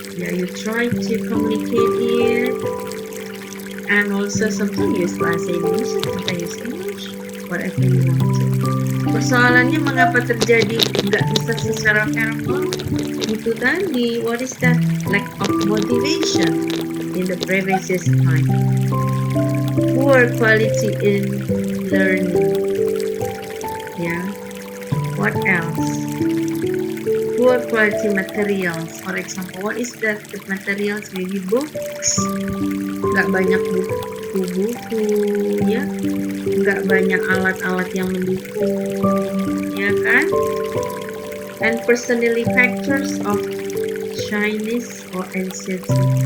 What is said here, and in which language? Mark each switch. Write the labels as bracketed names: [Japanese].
[English] Yeah, you try to communicate it, and also sometimes use bahasa Indonesia, sometimes use English, whatever you want to. [Indonesian] Persoalannya mengapa terjadi nggak bisa secara verbal? Itu tadi, [English] what is that lack of motivation in the previous time? Poor quality in learning. Yeah. What else? Poor quality materials. For example, what is that? The materials, maybe books. [Indonesian] Nggak banyak buku-buku, ya. Nggak banyak alat-alat yang mendukung, ya kan? [English] And personality factors of shyness or anxiety.